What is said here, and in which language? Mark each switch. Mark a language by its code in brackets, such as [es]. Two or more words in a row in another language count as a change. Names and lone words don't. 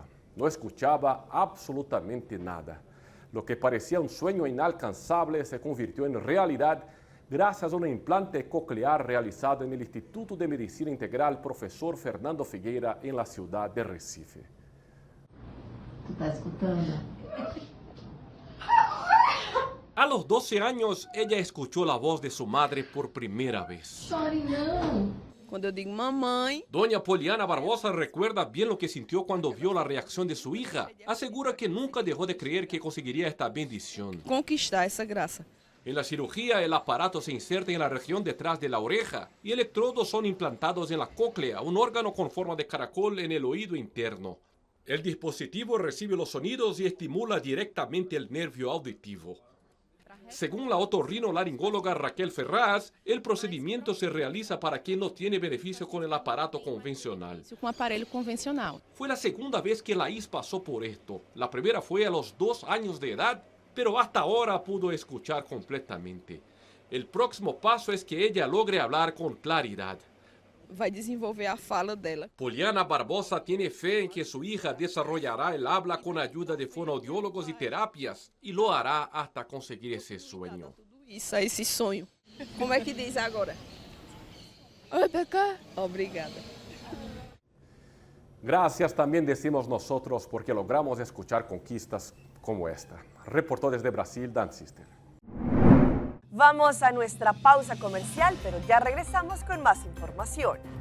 [es] No escuchaba absolutamente nada. Lo que parecía un sueño inalcanzable se convirtió en realidad gracias a un implante coclear realizado en el Instituto de Medicina Integral Profesor Fernando Figueira en la ciudad de Recife. ¿Tú estás escuchando? A los 12 años, ella escuchó la voz de su madre por primera vez. [pt] Chore não. Cuando eu digo mamãe... [es] Doña Poliana Barbosa recuerda bien lo que sintió cuando vio la reacción de su hija. Asegura que nunca dejó de creer que conseguiría esta bendición. [pt] Conquistar essa graça. [es] En la cirugía, el aparato se inserta en la región detrás de la oreja y electrodos son implantados en la cóclea, un órgano con forma de caracol en el oído interno. El dispositivo recibe los sonidos y estimula directamente el nervio auditivo. Según la otorrinolaringóloga Raquel Ferraz, el procedimiento se realiza para quien no tiene beneficio con el aparato convencional. [pt] Com aparelho convencional. [es] Fue la segunda vez que Laís pasó por esto. La primera fue a los 2 años de edad, pero hasta ahora pudo escuchar completamente. El próximo paso es que ella logre hablar con claridad. [pt] Vai desenvolver a fala dela. [es] Poliana Barbosa tiene fe en que su hija desarrollará el habla con ayuda de fonoaudiólogos y terapias y lo hará hasta conseguir ese sueño. [pt] Isso, esse sonho. Como é que diz agora? Oi, Becca. Obrigada. [es] Gracias también decimos nosotros porque logramos escuchar conquistas como esta. Reportó desde Brasil, Dan Sister. Vamos a nuestra pausa comercial, pero ya regresamos con más información.